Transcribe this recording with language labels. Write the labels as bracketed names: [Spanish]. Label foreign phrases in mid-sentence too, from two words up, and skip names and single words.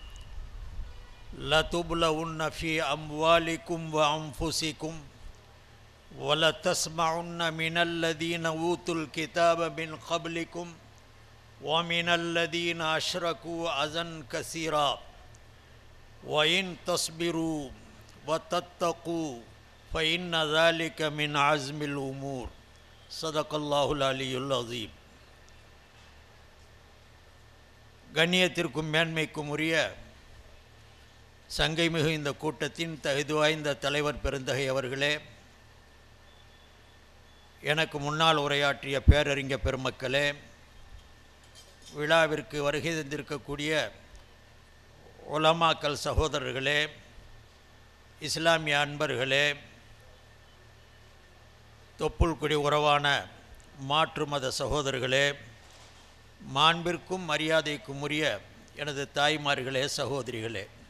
[Arabic] لتبلون في أموالكم وأنفسكم وَلَتَسْمَعُنَّ مِنَ الَّذِينَ أُوتُوا الْكِتَابَ مِنْ قَبْلِكُمْ وَمِنَ الَّذِينَ أَشْرَكُوا أَذًى كَثِيرًا وَإِنْ تَصْبِرُوا وَتَتَّقُوا فَإِنَّ ذَلِكَ مِنْ عَزْمِ الْأُمُورِ. صدق الله العلي العظيم. [Tamil] கண்ணியத்திற்கும் மேன்மைக்கும் உரிய சங்கைமிகு இந்த கூட்டத்தின் தகுதி வாய்ந்த தலைவர் பெருந்தகை அவர்களே, எனக்கு முன்னால் உரையாற்றிய பேரறிஞர் பெருமக்களே, விழாவிற்கு வருகை தந்திருக்கக்கூடிய உலமாக்கல் சகோதரர்களே, இஸ்லாமிய அன்பர்களே, தொப்புள்குடி உறவான மாற்று மத சகோதரர்களே, மாண்பிற்கும் மரியாதைக்கும் உரிய எனது தாய்மார்களே, சகோதரிகளே,